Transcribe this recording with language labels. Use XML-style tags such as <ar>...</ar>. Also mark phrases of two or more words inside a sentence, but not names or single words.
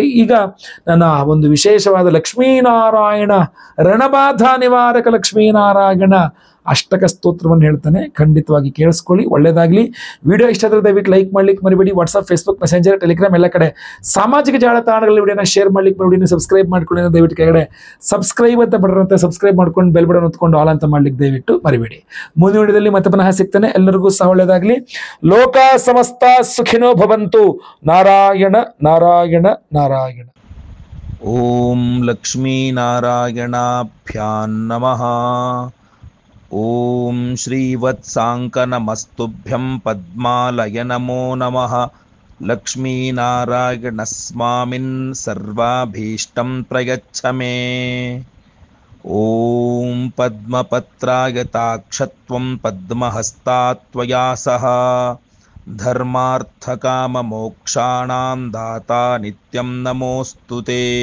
<kn>ಈಗ ನನ್ನ ಒಂದು ವಿಶೇಷವಾದ ಲಕ್ಷ್ಮೀನಾರಾಯಣ ರಣಬಾಧ ನಿವಾರಕ ಲಕ್ಷ್ಮೀನಾರಾಯಣ ಅಷ್ಟಕ ಸ್ತೋತ್ರವನ್ನು ಹೇಳ್ತಾನೆ, ಖಂಡಿತವಾಗಿ ಕೇಳಿಸ್ಕೊಳ್ಳಿ, ಒಳ್ಳೆಯದಾಗಲಿ. ವಿಡಿಯೋ ಇಷ್ಟ ಆದರೆ ದಯವಿಟ್ಟು ಲೈಕ್ ಮಾಡ್ಲಿಕ್ಕೆ ಮರಿಬೇಡಿ. ವಾಟ್ಸಪ್, ಫೇಸ್ಬುಕ್, ಮೆಸೆಂಜರ್, ಟೆಲಿಗ್ರಾಮ್ ಎಲ್ಲ ಕಡೆ ಸಾಮಾಜಿಕ ಜಾಲತಾಣಗಳಲ್ಲಿ ವಿಡಿಯೋನ ಶೇರ್ ಮಾಡ್ಲಿಕ್ಕೆ ಮರಿಬೇಡಿ. ಸಬ್ಸ್ಕ್ರೈಬ್ ಮಾಡ್ಕೊಳ್ಳಿ, ದಯವಿಟ್ಟು ಕೆಳಗಡೆ ಸಬ್ಸ್ಕ್ರೈಬ್ ಅಂತ ಬರುತ್ತೆ, ಸಬ್ಸ್ಕ್ರೈಬ್ ಮಾಡ್ಕೊಂಡು</kn> <en>bell button</en> <kn>ಹೊತ್ಕೊಂಡು ಆಲ್ ಅಂತ ಮಾಡ್ಲಿಕ್ಕೆ ದಯವಿಟ್ಟು ಮರಿಬೇಡಿ. ಮುಂದಿನ ವಿಡಿಯೋದಲ್ಲಿ ಮತ್ತೆ ಪುನಃ ಸಿಗ್ತಾನೆ. ಎಲ್ಲರಿಗೂ ಸಹ ಒಳ್ಳೆಯದಾಗಲಿ.</kn> <sa>ಲೋಕ ಸಮಸ್ತ ಸುಖಿನೋ ಭವಂತು. ನಾರಾಯಣ ನಾರಾಯಣ ನಾರಾಯಣ. ಓಂ ಲಕ್ಷ್ಮೀನಾರಾಯಣಾಭ್ಯಾಂ ನಮಃ. ಓಂ ಶ್ರೀವತ್ಸಾಂಕನಮಸ್ತುಭ್ಯಂ ಪದ್ಮಾಲಯ ನಮೋ ನಮಃ. ಲಕ್ಷ್ಮೀನಾರಾಯಣಸ್ವಾಮಿನ್ ಸರ್ವಾಭೀಷ್ಟಂ ಪ್ರಯಚ್ಛ ಮೇ. ಓಂ ಪದ್ಮಪತ್ರಾಯತಾಕ್ಷತ್ವಂ ಪದ್ಮಹಸ್ತಾತ್ವಯಾ ಸಹ ಧರ್ಮಾರ್ಥಕಾಮಮೋಕ್ಷಾಣಾಂ ದಾತಾ ನಿತ್ಯಂ ನಮೋಸ್ತುತೇ.</sa>